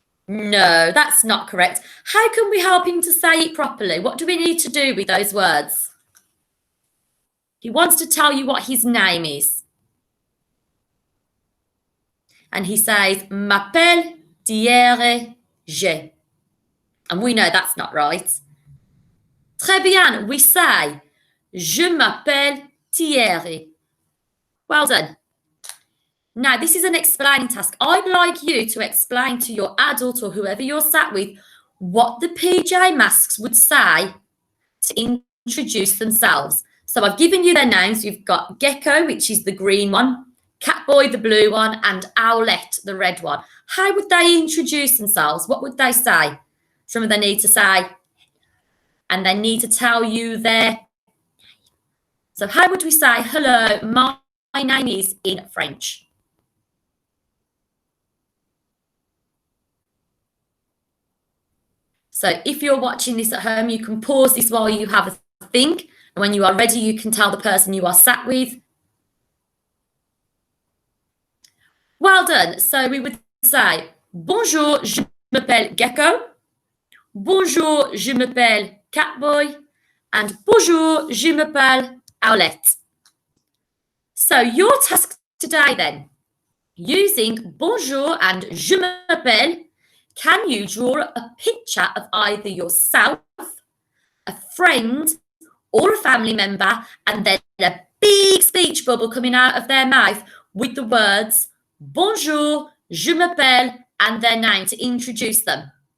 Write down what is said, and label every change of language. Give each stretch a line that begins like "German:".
English: No, that's not correct. How can we help him to say it properly? What do we need to do with those words? He wants to tell you what his name is. And he says,
French: m'appelle Thierry G.
English: And we know that's not right.
French: Très bien,
English: we say,
French: je m'appelle Thierry.
English: Well done. Now, this is an explaining task. I'd like you to explain to your adult or whoever you're sat with what the PJ Masks would say to introduce themselves. So I've given you their names. You've got Gecko, which is the green one, Catboy, the blue one, and Owlette, the red one. How would they introduce themselves? What would they say? Some of them need to say, and they need to tell you their name. So how would we say, hello, my name is in French? So if you're watching this at home, you can pause this while you have a think. And when you are ready, you can tell the person you are sat with. Well done. So we would say,
French: bonjour, je m'appelle Gecko. Bonjour, je m'appelle Catboy.
English: And
French: bonjour, je m'appelle Owlette.
English: So your task today then, using bonjour and je m'appelle, can you draw a picture of either yourself, a friend, or a family member, and then a big speech bubble coming out of their mouth with the words bonjour, je m'appelle, and their name to introduce them?